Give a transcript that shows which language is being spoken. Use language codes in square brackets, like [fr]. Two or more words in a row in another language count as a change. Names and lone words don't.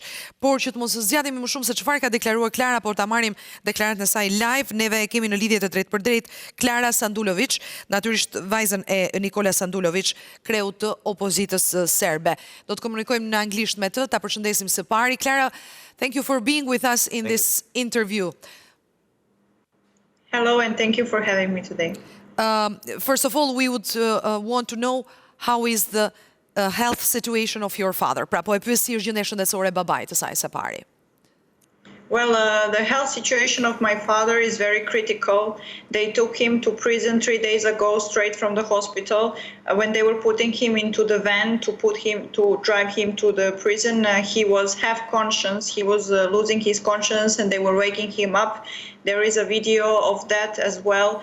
[sq] Por që të mos zgjatemi më shumë se çfarë ka deklaruar Klara, por ta marrim deklaratën e saj live, neve e kemi në lidhje të drejtë për drejtë Klara Sanduloviç, natyrisht vajzën e Nikola Sanduloviç, kreu të opozitës serbe. Do të komunikojmë në anglisht me të, ta përshëndesim së pari. [en] Clara, thank you for being with us in this interview. Hello, and thank you for having me today. First of all, we would want to know how is the health situation of your father. [sq] Pra, po e pyes si është gjendja shëndetësore e babait të saj së pari. [en] Well, the health situation of my father is very critical. They took him to prison 3 days ago, straight from the hospital. When they were putting him into the van to drag him to the prison, he was half conscious. He was losing his conscience, and they were waking him up. There is a video of that as well.